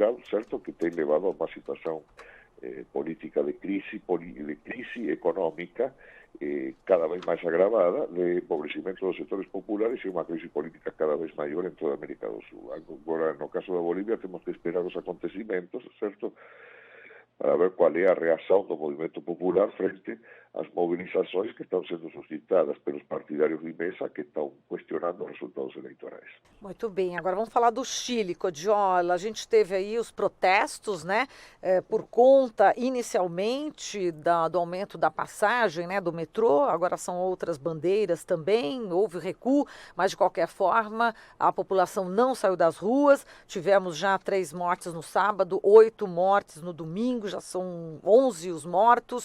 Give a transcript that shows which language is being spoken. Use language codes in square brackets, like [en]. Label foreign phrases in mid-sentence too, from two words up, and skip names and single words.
[gl] Que ten levado a unha situación política de crise económica cada vez máis agravada, de empobrecimento dos sectores populares e unha crise política cada vez maior en toda América do Sur. Agora, no caso da Bolivia, temos que esperar os acontecimentos, certo?, para ver cual é a reación do movimento popular frente ás [pt] mobilizações que están sendo suscitadas pelos partidarios de Mesa que estão questionando os resultados eleitorais. Muito bem, agora vamos falar do Chile, Codiola. A gente teve aí os protestos, né, por conta inicialmente do aumento da passagem, né, do metrô, agora são outras bandeiras também, houve recuo, mas de qualquer forma a população não saiu das ruas, tivemos já 3 mortes no sábado, 8 mortes no domingo, já são 11 os mortos.